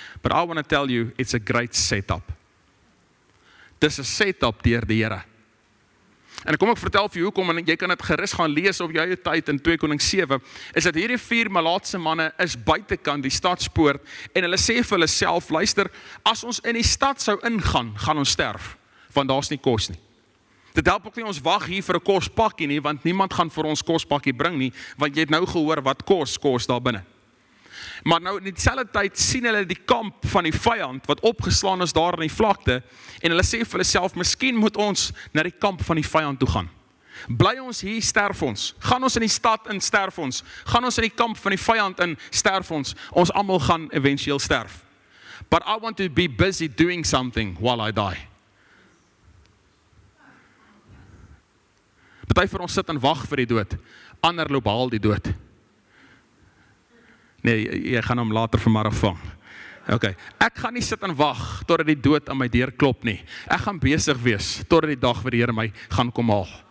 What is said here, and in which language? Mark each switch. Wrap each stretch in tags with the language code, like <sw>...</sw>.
<en>But I want to tell you, it's a great setup.</en> <af>Dis 'n setup deur die Here. En kom ek vertel vir jou hoekom, en jy kan dit gerus gaan lees op jou eie tyd in 2 Konings 7, is dat hierdie 4 Malaatse manne is buitekant die stadspoort, en hulle sê vir hulle self, luister, as ons in die stad sou ingaan, gaan ons sterf, want daar's nie kos nie. Dit help ook nie ons wag hier vir 'n kospakkie nie, want niemand gaan vir ons kospakkie bring nie, want jy het nou gehoor wat kos daar binne. Maar nou in dieselfde tyd sien hulle die kamp van die vyand wat opgeslaan is daar in die vlakte en hulle sê vir hulle self, miskien moet ons na die kamp van die vyand toe gaan. Bly ons hier, sterf ons. Gaan ons in die stad in, sterf ons. Gaan ons in die kamp van die vyand in, sterf ons. Ons almal gaan eventueel sterf.</af> <en>But I want to be busy doing something while I die.</en> <af>Party vir ons sit en wag vir die dood. Ander loop haal die dood. Nee, jy gaan hom later vanmiddag vang. Okay. Ek gaan nie sit en wag totdat die dood aan my deur klop nie. Ek gaan besig wees totdat die dag waar die Here my gaan kom haal.</af>